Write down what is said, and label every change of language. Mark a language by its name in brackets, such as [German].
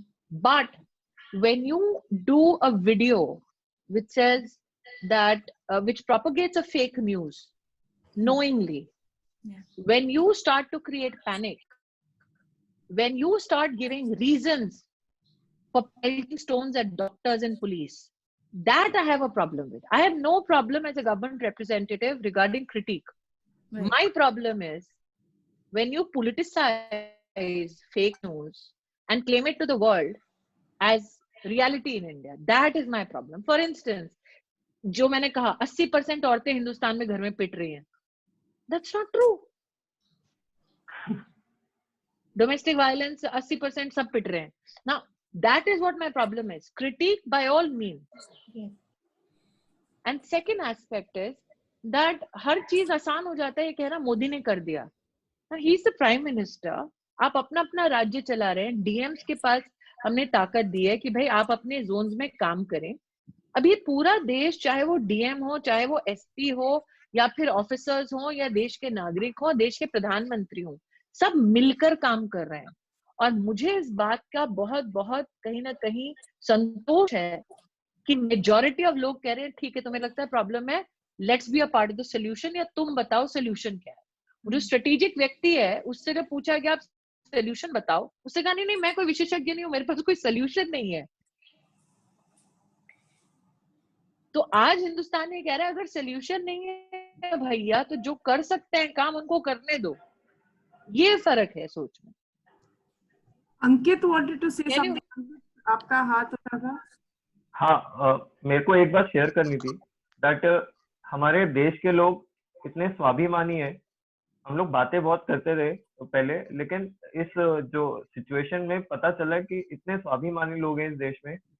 [English] But when you do a video which says that, which propagates a fake news knowingly, when you start to create panic, when you start giving reasons for pelting stones at doctors and police, that I have a problem with. I have no problem as a government representative regarding critique. Right. My problem is when you politicize fake news and claim it to the world as reality in India. That is my problem. For instance, [Hindi] जो मैंने कहा 80% औरतें हिंदुस्तान में घर में पिट रही हैं. [English] That's not true. [Hindi] Domestic violence 80% सब पिट रहे हैं. [English] Now, that is what my problem is. Critique by all means. Yes. And second aspect is that [Hindi] हर चीज आसान हो जाता है ये कहना मोदी ने कर दिया. [English] He is the prime minister. [Hindi] आप अपना अपना राज्य चला रहे हैं. DMs के पास हमने ताकत दी है कि भाई आप अपने जोन्स में काम करें. अब ये पूरा देश, चाहे वो DM हो, चाहे वो SP हो, या फिर ऑफिसर्स हो, या देश के नागरिक हो, देश के प्रधानमंत्री हो, सब मिलकर काम कर रहे हैं. और मुझे इस बात का बहुत बहुत कहीं ना कहीं संतोष है कि मेजॉरिटी ऑफ लोग कह रहे हैं ठीक है, तुम्हें लगता है प्रॉब्लम है, [English] let's be a part of the solution, [Hindi] या तुम बताओ सोल्यूशन क्या है. जो स्ट्रेटेजिक व्यक्ति है उससे जब पूछा गया आप सोल्यूशन बताओ, उससे कहा नहीं मैं कोई विशेषज्ञ नहीं हूं, मेरे पास कोई सोल्यूशन नहीं है. तो आज हिंदुस्तान ये कह रहा है अगर सोल्यूशन नहीं है भैया तो जो कर सकते हैं काम उनको करने दो. ये फर्क है सोच में. [English] Ankit wanted to say something. [Hindi] आपका हाथ उठा था. हाँ, मेरे को एक बात शेयर करनी थी दैट हमारे देश के लोग इतने स्वाभिमानी है. हम लोग बातें बहुत करते रहे पहले, लेकिन इस जो सिचुएशन में पता चला कि इतने स्वाभिमानी लोग हैं इस देश में.